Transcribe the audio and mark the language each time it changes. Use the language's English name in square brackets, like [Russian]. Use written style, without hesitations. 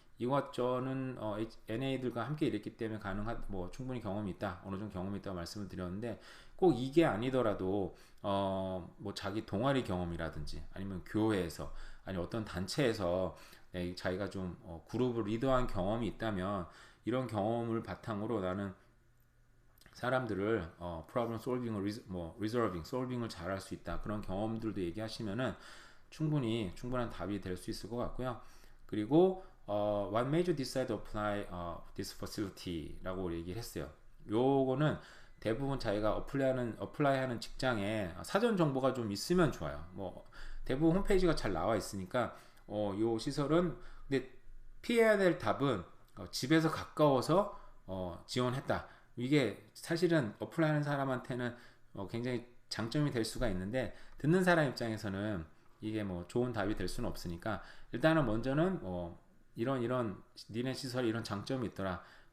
[Korean] 이것 저는 NA들과 함께 일했기 때문에 뭐 충분히 경험이 있다, 어느 정도 경험이 있다고 말씀을 드렸는데 꼭 이게 아니더라도 뭐 자기 동아리 경험이라든지 아니면 교회에서 아니 어떤 단체에서 자기가 좀 그룹을 리더한 경험이 있다면 이런 경험을 바탕으로 나는 사람들을 problem solving을 resolving, solving을 잘할 수 있다. 그런 경험들도 얘기하시면은 충분한 답이 될 수 있을 것 같고요. 그리고 [English] what made you decide to apply this facility라고 [Korean] 얘기를 했어요. 요거는 대부분 자기가 어플라이하는 직장에 사전 정보가 좀 있으면 좋아요. 뭐 대부분 홈페이지가 잘 나와 있으니까 요 시설은 근데 피해야 될 답은 집에서 가까워서 지원했다. 이게 사실은 어플라이하는 사람한테는 굉장히 장점이 될 수가 있는데 듣는 사람 입장에서는 이게 뭐 좋은 답이 될 수는 없으니까 일단은 먼저는 이런 니네 시설에 이런 장점이 있더라.